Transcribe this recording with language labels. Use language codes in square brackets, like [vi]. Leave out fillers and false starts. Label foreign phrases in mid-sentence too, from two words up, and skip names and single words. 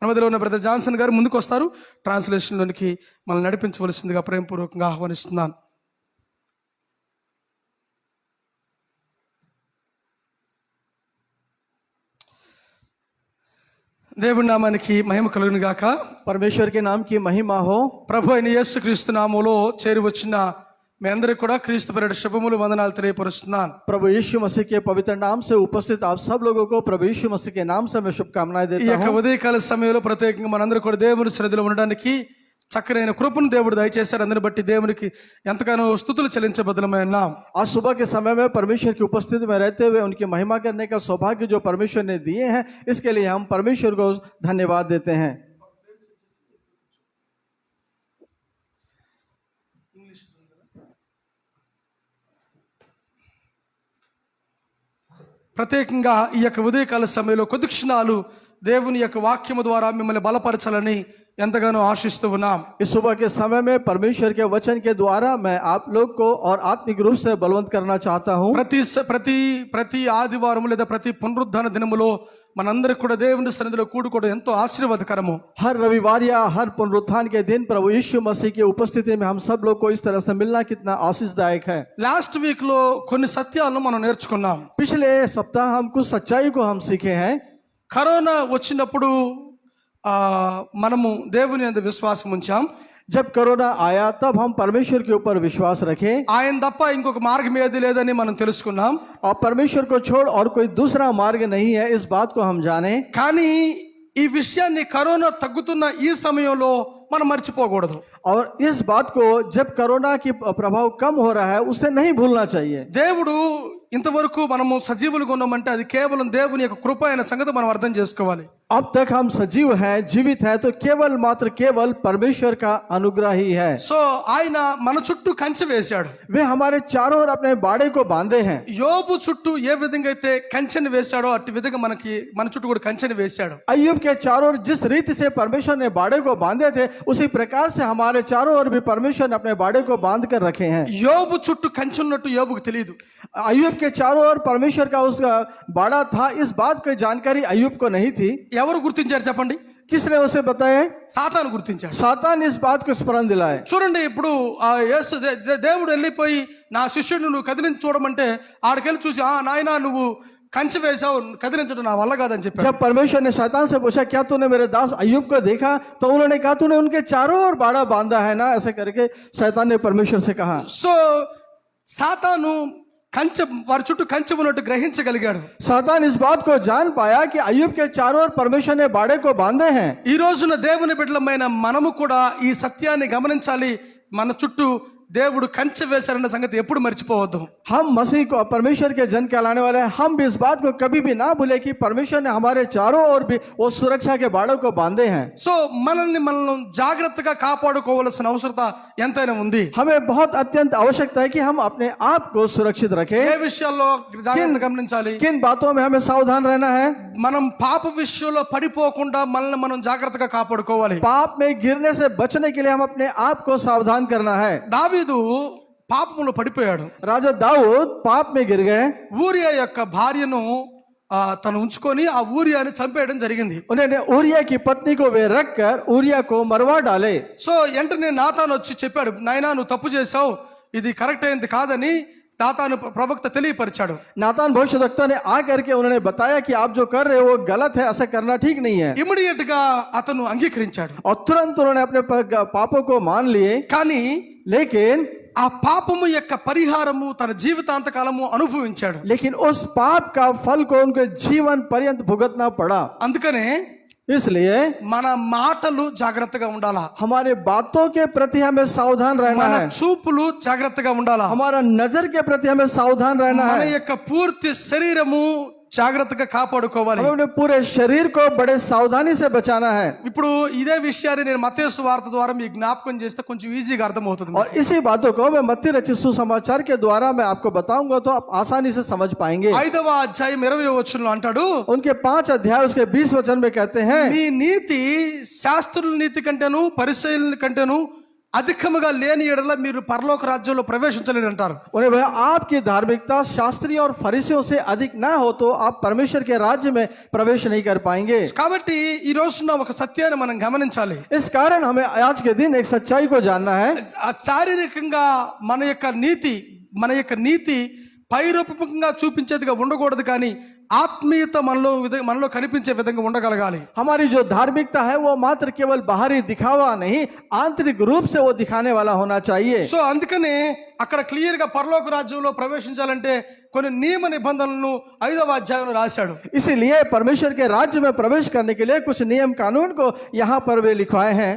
[te] మన మధ్యలో ఉన్న బ్రదర్ జాన్సన్ గారు ముందుకు వస్తారు. ట్రాన్స్లేషన్లోనికి మనల్ని నడిపించవలసిందిగా ప్రేమపూర్వకంగా ఆహ్వానిస్తున్నాను. దేవుని నామానికి మహిమ కలుగును గాక. [hi] परमेश्वर के नाम की महिमा हो। [te] ప్రభు అయిన యేసుక్రీస్తు నామములో చేరి వచ్చిన మీ అందరికీ కూడా క్రీస్తు పేరిట శుభములు వందనాలు తెలియపరుస్తున్నాను. [hi] प्रभु यीशु मसीह के पवित्र नाम से उपस्थित आप सब लोगों को प्रभु यीशु मसीह के नाम से मैं शुभकामनाएं [te] ఈ [hi] देता [te] యొక్క [hi] हूं। [te] ఉదయకాల సమయంలో ప్రత్యేకంగా మనందరూ కూడా దేవుని సన్నిధిలో ఉండడానికి చక్కనైన కృపను దేవుడు దయచేశారు. అందుని బట్టి దేవునికి ఎంతగానో స్తుతులు చెల్లించబద్దలమై ఉన్నాం. [hi] आज सुबह के समय में परमेश्वर की उपस्थिति में रहते हुए उनकी महिमा करने का सौभाग्य जो परमेश्वर ने दिए हैं, इसके लिए हम परमेश्वर को धन्यवाद देते हैं। [te] ప్రత్యేకంగా ఈ యొక్క ఉదయకాల సమయంలో కొద్ది క్షణాలు దేవుని యొక్క వాక్యము ద్వారా మిమ్మల్ని బలపరచాలని ఎంతగానో ఆశిస్తూ ఉన్నాం. [hi] इस सुबह के समय में परमेश्वर के वचन के द्वारा मैं आप लोग को और आत्मिक रूप से बलवंत करना चाहता हूं। [te] ప్రతి ఆదివారం లేదా ప్రతి పునరుద్ధాన దినములో మనందరికి కూడా దేవుని సన్నిధిలో కూడుకోవడం ఎంతో ఆశీర్వాదకరము. [hi] हर रविवार या हर पुनरुत्थान के दिन प्रभु यीशु मसीह की उपस्थिति में हम सब लोग को इस तरह से मिलना कितना आशीषदायक है। [en] last week [te] లో కొన్ని సత్యాలను మనం నేర్చుకున్నాం. [hi] पिछले सप्ताह हम कुछ सच्चाई को हम सीखे हैं। [te] కరోనా వచ్చినప్పుడు మనము దేవుని యందు విశ్వాసం ఉంచాం. [hi] जब कोरोना आया तब हम परमेश्वर के ऊपर विश्वास रखे [te] ఆయన తప్ప ఇంకొక మార్గం ఏది లేదని మనం తెలుసుకున్నాం. [hi] और परमेश्वर को छोड़ और कोई दूसरा मार्ग नहीं है, इस बात को हम जाने। [te] కానీ ఈ విషయాన్ని కరోనా తగ్గుతున్న ఈ సమయంలో మనం మర్చిపోకూడదు. [hi] और इस बात को जब कोरोना की प्रभाव कम हो रहा है उसे नहीं भूलना चाहिए। [te] దేవుడు ఇంతవరకు మనము సజీవులుగా ఉన్నామంటే అది కేవలం దేవుని యొక్క కృప అయిన సంగతి మనం అర్థం చేసుకోవాలి. [hi] अब तक हम सजीव हैं, जीवित हैं, तो केवल मात्र केवल परमेश्वर का अनुग्रह ही है। [te] సో ఆయన మన చుట్టూ కంచె వేశాడు. [hi] वे हमारे चारों ओर अपने बाड़े को बांधे हैं। [te] యోబు చుట్టూ ఏ విధంగా అయితే కంచెని వేశాడో అట్టి విధంగా మన చుట్టూ కూడా కంచెని వేశాడు. [hi] अय्यूब के चारों ओर जिस रीति से परमेश्वर ने बाड़े को बांधे थे, उसी प्रकार से हमारे चारों ओर भी परमेश्वर ने अपने बाड़े को बांध कर रखे हैं। [te] యోబు చుట్టూ కంచె ఉన్నట్టు యోబుకు తెలియదు. [hi] अय्यूब के चारों ओर परमेश्वर का उसका बाड़ा था, इस बात की जानकारी अय्यूब को नहीं थी। [te] ఎవరు గుర్తించారు చెప్పండి? [hi] किसने उसे बताया? [te] సాతాను గుర్తించాడు. [hi] सातान इस बात को स्मरण दिलाए। [te] చూడండి, ఇప్పుడు ఆ యేసు దేవుడు వెళ్ళిపోయి నా శిష్యుడిని నువ్వు కదిలించి చూడమంటే ఆడికెళ్ళి చూసి నాయనా నువ్వు కంచె వేసావు, కదిలించడం నా వల్ల కాదని చెప్పాడు. [hi] जब परमेश्वर ने शैतान से पूछा क्या तूने मेरे दास अय्यूब को देखा, तो उन्होंने कहा तूने उनके चारों ओर बाड़ा बांधा है ना, ऐसे करके शैतान ने परमेश्वर से कहा। [te] సో సాతాను కంచె వారి చుట్టూ కంచె ఉన్నట్టు గ్రహించగలిగాడు. [hi] शैतान इस बात को जान पाया कि अय्यूब के चारों ओर परमेश्वर ने बाड़े को बांधे हैं। [te] ఈ రోజున దేవుని బిడ్డలమైన మనము కూడా ఈ సత్యాన్ని గమనించాలి. మన చుట్టూ దేవుడు కంచె వేశారన్న సంగతి ఎప్పుడు మర్చిపోవద్దు. [hi] हम मसीह को परमेश्वर के जन कहलाने वाले हैं, हम भी इस बात को कभी भी ना भूले कि परमेश्वर ने हमारे चारों ओर भी वो सुरक्षा के बाड़ों को बांधे हैं। [te] సో మనం జాగ్రత్తగా కాపాడుకోవాల్సిన అవసరత ఎంతైనా ఉంది. [hi] हमें बहुत अत्यंत आवश्यकता है कि हम अपने आप को सुरक्षित रखें। [te] ఏ విషయాల్లో జాగ్రత్త గమనించాలి? [hi] किन बातों में हमें सावधान रहना है? [te] మనం పాప విషయంలో పడిపోకుండా మనల్ని మనం జాగ్రత్తగా కాపాడుకోవాలి. [hi] पाप में गिरने से बचने के लिए हम अपने आप को सावधान करना है। [te] దావీదు పాపములో పడిపోయాడు. [hi] राजा दाऊद पाप में गिर गए। [te] ఊరియా యొక్క భార్యను తను ఉంచుకొని ఆ ఊరియాని చంపేయడం జరిగింది. [hi] उन्होंने ऊरिया की पत्नी को वे रख कर ऊरिया को मरवा डाले। [te] సో వెంటనే నాతాను వచ్చి చెప్పాడు, నాయనా నువ్వు తప్పు చేసావు, ఇది కరెక్ట్ అయింది కాదని నాతాను ప్రవక్త తెలియపరిచాడు. [hi] नातान भविष्यवक्ता ने आ करके उन्होंने बताया कि आप जो कर रहे हो वो गलत है, ऐसा करना ठीक नहीं है। [te] ఇమిడియట్ గా అతను అంగీకరించాడు. [hi] और तुरंत उन्होंने अपने पापों को मान लिए। [te] కానీ [hi] लेकिन [te] ఆ పాపము యొక్క పరిహారము తన జీవితాంతకాలము అనుభవించాడు. [hi] लेकिन उस पाप का फल को उनके जीवन पर्यंत भुगतना पड़ा। [te] అందుకనే [hi] इसलिए [te] మన మాటలు జాగ్రత్తగా ఉండాలా, [hi] हमारे बातों के प्रति हमें सावधान रहना [te] మన [hi] है। [te] చూపులు జాగ్రత్తగా ఉండాలా, [hi] हमारा नजर के प्रति हमें सावधान रहना [te] మన [hi] है। [te] యొక్క పూర్తి శరీరము జాగ్రత్తగా కాపాడుకోవాలి. [hi] हमें अपने पूरे शरीर को बड़े सावधानी से बचाना है। [te] ఇప్పుడు ఇదే విషయాన్ని నేను మత్తయి సువార్త ద్వారా మీకు జ్ఞాపకం చేస్తే కొంచెం ఈజీగా అర్థమవుతుంది. [hi] और इसी बातों को मैं मत्ती रचित सुसमाचार के द्वारा मैं आपको बताऊंगा तो आप आसानी से समझ पाएंगे। [te] 5వ అధ్యాయం 20వ వచనంలో అంటాడు, [hi] उनके 5 अध्याय उसके 20 वचन में कहते हैं, [te] నీ నీతి శాస్త్రుల నీతి కంటేను పరిసయ్యుల కంటేను అధికముగా లేని ఎడల మీరు పరలోక రాజ్యంలో ప్రవేశించలేరు అంటారు. [hi] उन्हें भाई आपकी धार्मिकता शास्त्रियों और फरीसियों से अधिक ना हो तो आप परमेश्वर के राज्य में प्रवेश नहीं कर पाएंगे। [te] కాబట్టి ఈ రోజున ఒక సత్యాన్ని మనం గమనించాలి. [hi] इस कारण हमें आज के दिन एक सच्चाई को जानना है। [te] శారీరకంగా మన యొక్క నీతి పైరూపకంగా చూపించేదిగా ఉండకూడదు, కానీ ఆత్మీయత మనలో కనిపించే విధంగా ఉండగలగాలి. [hi] हमारी जो धार्मिकता है वो मात्र केवल बाहरी दिखावा नहीं, आंतरिक रूप से वो दिखाने वाला होना चाहिए। [te] సో అందుకనే అక్కడ క్లియర్ గా పరలోక రాజ్యంలో ప్రవేశించాలంటే కొన్ని నియమ నిబంధనలను 5వ అధ్యాయంలో రాశాడు. [hi] इसीलिए परमेश्वर के राज्य में प्रवेश करने के लिए कुछ नियम कानून को यहाँ पर वे लिखवाए हैं।